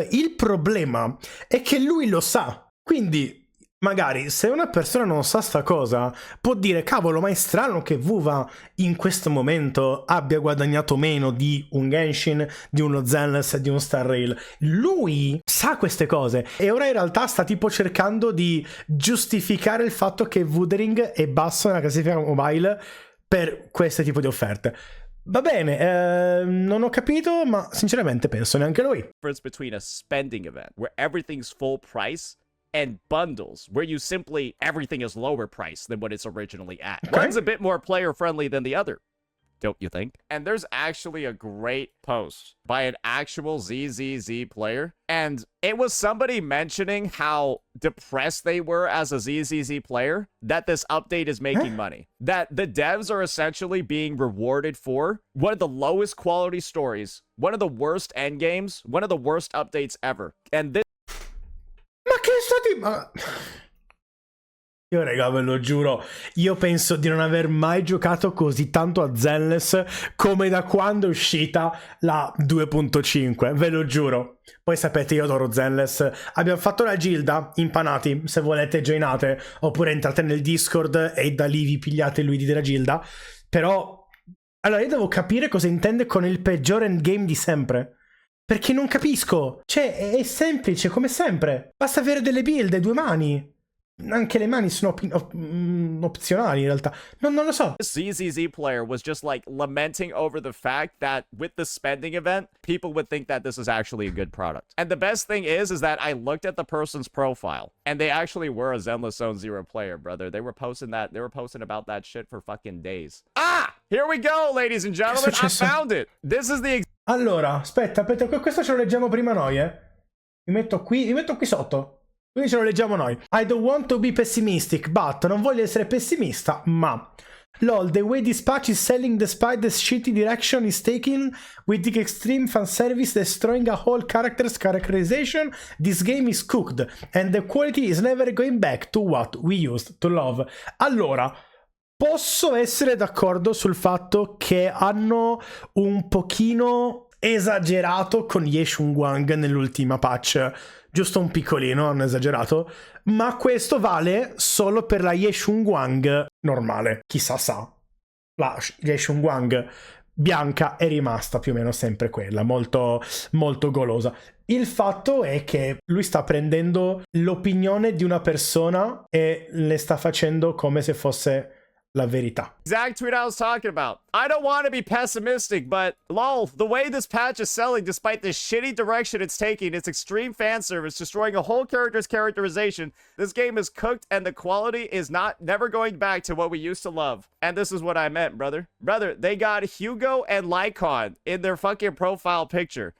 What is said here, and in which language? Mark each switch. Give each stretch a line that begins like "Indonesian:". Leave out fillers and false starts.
Italian: Il problema è che lui lo sa. Quindi, magari, se una persona non sa sta cosa, può dire, cavolo, ma è strano che Vuva in questo momento abbia guadagnato meno di un Genshin, di uno Zenless e di un Star Rail. Lui sa queste cose e ora in realtà sta tipo cercando di giustificare il fatto che Wuthering è basso nella classifica mobile per questo tipo di offerte. Va bene, non ho capito, ma sinceramente penso neanche lui.
English: Difference between a spending event where everything's full price and bundles where you simply everything is lower price than what it's originally at. Okay. One's a bit more player friendly than the other, don't you think? And there's actually a great post by an actual ZZZ player, and it was somebody mentioning how depressed they were as a ZZZ player that this update is making money. That the devs are essentially being rewarded for one of the lowest quality stories, one of the worst end games, one of the worst updates ever. And this
Italian: Ma che stati... Io raga, ve lo giuro, io penso di non aver mai giocato così tanto a Zenless come da quando è uscita la 2.5, ve lo giuro. Poi sapete, io adoro Zenless. Abbiamo fatto la gilda, impanati, se volete joinate, oppure entrate nel Discord e da lì vi pigliate lui della gilda. Però, allora io devo capire cosa intende con il peggior endgame di sempre. Perché non capisco. Cioè, è semplice, come sempre. Basta avere delle build e 2 mani. Anche le mani sono opzionali in realtà. Non lo so.
English: ZZZ player was just like lamenting over the fact that with the spending event, people would think that this is actually a good product. And the best thing is that I looked at the person's profile and they actually were a Zenless Zone Zero player, brother. They were posting about that shit for fucking days. Ah! Here we go, ladies and gentlemen. I found it. This is the...
Italian: Allora, aspetta, questo ce lo leggiamo prima noi, Mi metto qui sotto. Quindi ce lo leggiamo noi.
English: I don't want to be pessimistic, but
Italian: non voglio essere pessimista,
English: ma lol, the way this patch is selling despite the shitty direction is taken with the extreme fanservice destroying a whole character's characterization, this game is cooked and the quality is never going back to what we used to love.
Italian: Allora, posso essere d'accordo sul fatto che hanno un pochino esagerato con Ye Shunguang nell'ultima patch. Giusto un piccolino, hanno esagerato, ma questo vale solo per la Ye Shunguang normale. Chissà sa, la Ye Shunguang bianca è rimasta più o meno sempre quella, molto, molto golosa. Il fatto è che lui sta prendendo l'opinione di una persona e le sta facendo come se fosse la verità.
English: Exact tweet I was talking about. I don't want to be pessimistic, but lol, the way this patch is selling despite the shitty direction it's taking, its extreme fan service, destroying a whole character's characterization, this game is cooked and the quality is never going back to what we used to love. And this is what I meant, brother. Brother, they got Hugo and Lycon in their fucking profile picture.